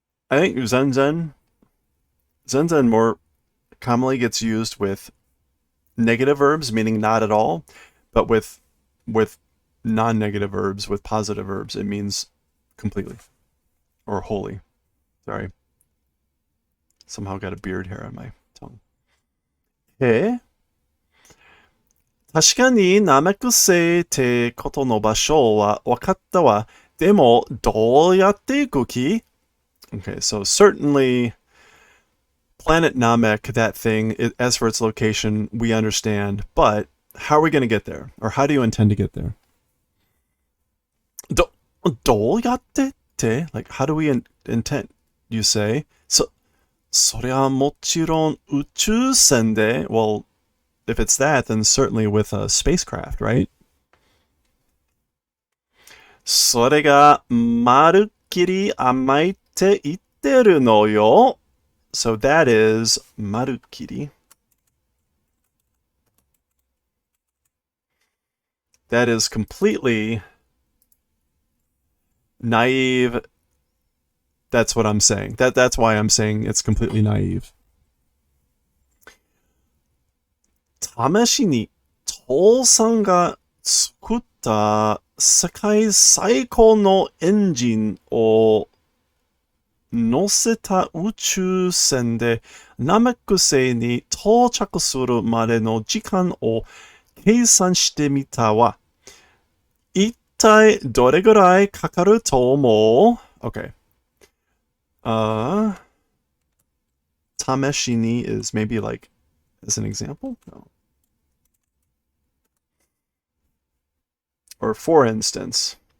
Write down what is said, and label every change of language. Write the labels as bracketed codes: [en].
[en] I think Zenzen more commonly gets used with negative verbs, meaning not at all, but with non-negative verbs, with positive verbs, it means completely or wholly. Sorry. Somehow got a beard hair on my tongue. Hey. [ja] 確かにナメク星ってことの場所は分かったわ。でも、どうやって行く気? [en] Okay, so certainly Planet Namek, that thing, as for its location, we understand, but how are we going to get there? Or how do you intend to get there? [ja] どうやってって? [en] Like, how do we intend, you say? [ja] そりゃもちろん宇宙船で, [en] well, if it's that, then certainly with a spacecraft, right? [ja] それがまるっきり甘いって言ってるのよ. [en] So that is marukiri. That is completely naive. That's what I'm saying. That's why I'm saying it's completely naive. [ja] 試しに父さんが作った世界最高のエンジンを乗せた宇宙船でナメック星に到着するまでの時間を計算してみたわ。一体どれぐらいかかると思う? [en] Okay. 試しに is maybe like as an example? No. Or for instance.